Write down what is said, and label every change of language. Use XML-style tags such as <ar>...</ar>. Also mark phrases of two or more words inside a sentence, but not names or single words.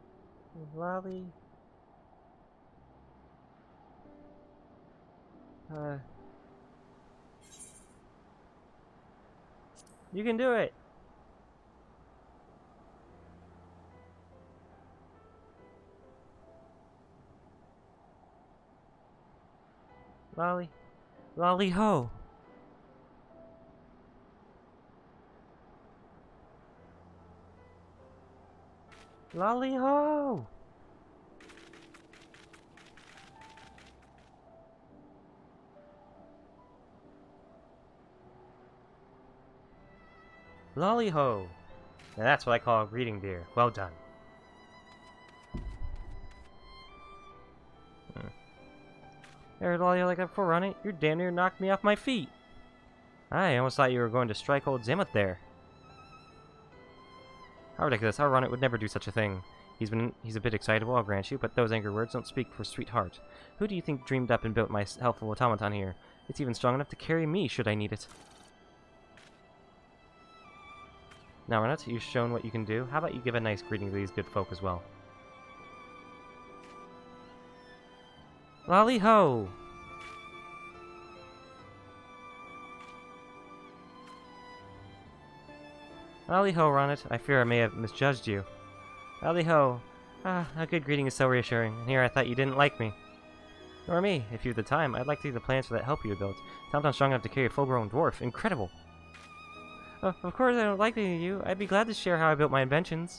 <en>You can do it! Lolly ho! Lolly ho! Lolly ho! Now that's what I call a greeting, dear. Well done. There, Lolly, like that before, Ronnie. You damn near knocked me off my feet. I almost thought you were going to strike old Zimuth there. How ridiculous. Our Ronnet would never do such a thing. He's a bit excitable, I'll grant you, but those angry words don't speak for sweetheart. Who do you think dreamed up and built my helpful automaton here? It's even strong enough to carry me should I need it. Now, Ronnet, you've shown what you can do. How about you give a nice greeting to these good folk as well? Lolly ho! Lolly ho, Ronnet. I fear I may have misjudged you. Lolly ho. Ah, a good greeting is so reassuring, and here I thought you didn't like me. Nor me. If you have the time, I'd like to see the plans for that help you built. Sounds strong enough to carry a full-grown dwarf. Incredible! Of course I don't like any of you. I'd be glad to share how I built my inventions.</en>